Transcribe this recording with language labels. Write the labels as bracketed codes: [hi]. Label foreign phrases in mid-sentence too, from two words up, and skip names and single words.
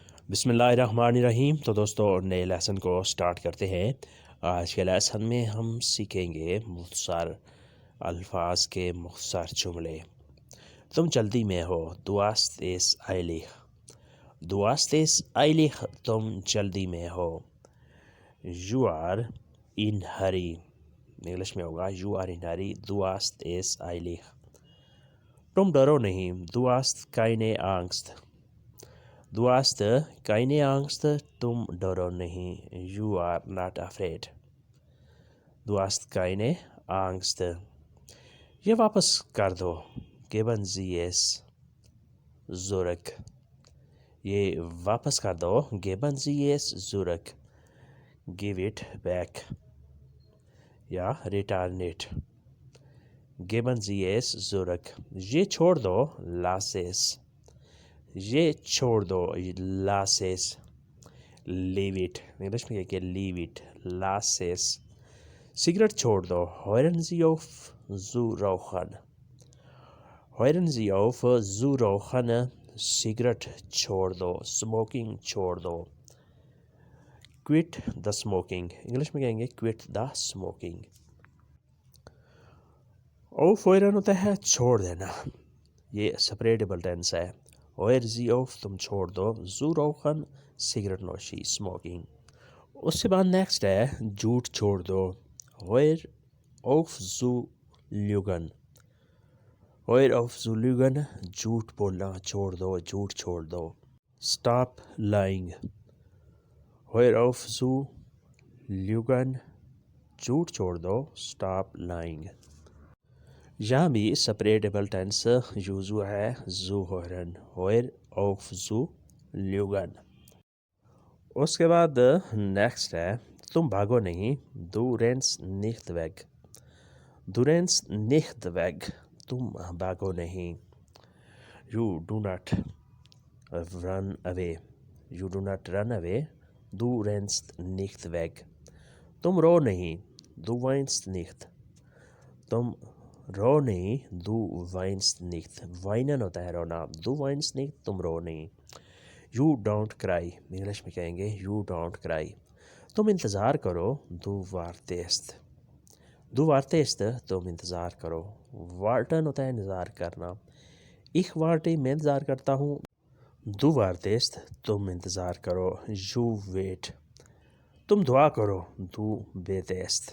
[ur] بسم اللہ الرحمن الرحیم۔ تو دوستو نئے لیسن کو سٹارٹ کرتے ہیں۔ آج کے لیسن میں ہم سیکھیں گے مختصر الفاظ کے مختصر جملے۔ تم جلدی میں ہو، [de] du hast es eilig۔ du hast es eilig، [ur] تم جلدی میں ہو۔ [en] you are in hurry، [ur] انگلش میں ہوگا [en] you are in hurry، [de] du hast es eilig۔ [ur] تم ڈرو نہیں، [de] du hast keine Angst۔ du hast keine Angst، [ur] تم ڈرو نہیں، [en] you are not afraid۔ [de] du hast keine Angst۔ [ur] یہ واپس کر دو، [de] geben Sie es zurück۔ [ur] یہ واپس کر دو، [de] geben Sie es zurück۔ [en] give it back یا return it۔ [de] geben Sie es zurück۔ [ur] یہ چھوڑ دو، [de] lass es۔ [ur] یہ چھوڑ دو، [de] lass es۔ [en] leave it، [ur] انگلش میں کہ [en] leave it، [de] lass es۔ [ur] سگریٹ چھوڑ دو، [de] hören Sie auf zu rauchen۔ hören Sie auf zu rauchen، [ur] سگریٹ چھوڑ دو، smoking چھوڑ دو۔ [en] quit the smoking، [ur] انگلش میں کہیں گے [en] quit the smoking۔ [ur] aufhören ہوتا ہے چھوڑ دینا، یہ [en] separable tense [ur] ہے۔ [de] hören Sie auf [ur] تم چھوڑ دو، [de] zu rauchen [ur] سگریٹ نوشی، smoking۔ اس کے بعد نیکسٹ ہے جھوٹ چھوڑ دو، [de] hör auf zu lügen۔ hör auf zu lügen، [ur] جھوٹ بولنا چھوڑ دو، جھوٹ چھوڑ دو۔ [en] stop lying۔ [de] hör auf zu lügen، [ur] جھوٹ چھوڑ دو، [en] stop lying۔ [ur] یہاں بھی [en] separable tense use [ur] ہوا ہے [de] zu hören، hör auf zu lügen۔ [ur] اس کے بعد نیکسٹ ہے تم بھاگو نہیں، [de] du rennst nicht weg۔ du rennst nicht weg، [ur] تم بھاگو نہیں، [en] you do not run away۔ you do not run away، [de] du rennst nicht weg۔ [ur] تم رو نہیں، [de] du weinst nicht۔ [ur] تم رو نہیں، [de] du weinst nicht۔ [ur] weinen ہوتا ہے رونا، [de] du weinst nicht، [ur] تم رو نہیں۔ [en] you don't cry، [ur] انگلش میں کہیں گے [en] you don't cry۔ [ur] تم انتظار کرو، [de] du wartest۔ du wartest، [ur] تم انتظار کرو۔ warten ہوتا ہے انتظار کرنا، [de] ich warte [ur] میں انتظار کرتا ہوں، [de] du wartest [ur] تم انتظار کرو، [en] you wait۔ [ur] تم دعا کرو، [de] du betest۔